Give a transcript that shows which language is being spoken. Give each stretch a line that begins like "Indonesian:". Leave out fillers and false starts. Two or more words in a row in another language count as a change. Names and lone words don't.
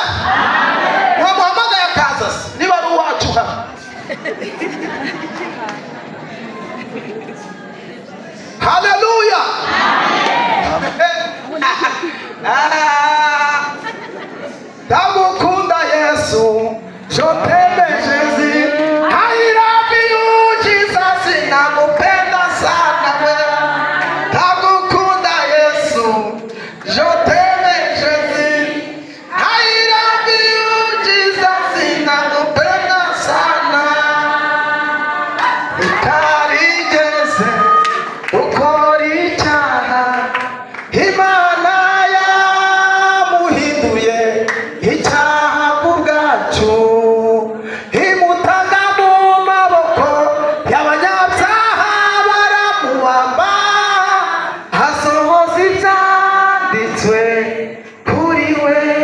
Kinyarwanda: Wamuhamagaye akaza se niba ari uwacu hano. Haleluya. Ndagukunda Yesu,
French: je t'aime Jésus.
English: I love you Jesus,
Swahili: nakupenda sana wewe.
Kinyarwanda: Ndagukunda Yesu,
French: je t'aime Jésus.
English: I love you Jesus,
Swahili: nakupenda sana.
Kinyarwanda: Utarigeze ukora icyaha, Imana yamuhinduye icyaha ku bwacu, imutanga mu maboko y'abanyabyaha baramubamba, hasohoza ibyanditswe kuri we.